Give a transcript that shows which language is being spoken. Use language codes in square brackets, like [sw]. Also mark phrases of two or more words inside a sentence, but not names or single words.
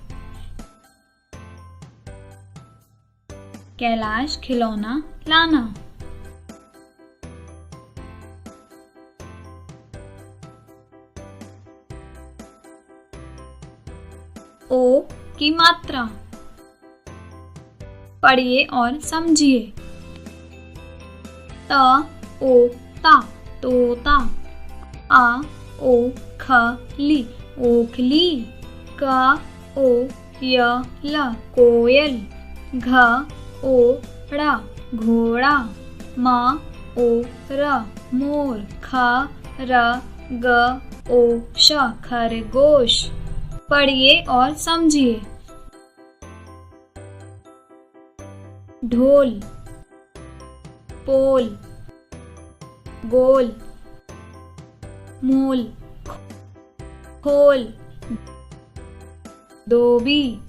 [hi] कैलाश खिलौना लाना। ओ की मात्रा। पढ़िए और समझिए। त ओ ता, तोता। आ ओ खली, ओखली। क ओ य ल, कोयल। घ ओ ड़ा, घोड़ा। म ओ र, मोर। ख र ग ओ श, खरगोश। पढ़िए और समझिए। ढोल, पोल, गोल, मूल, खोल, धोबी,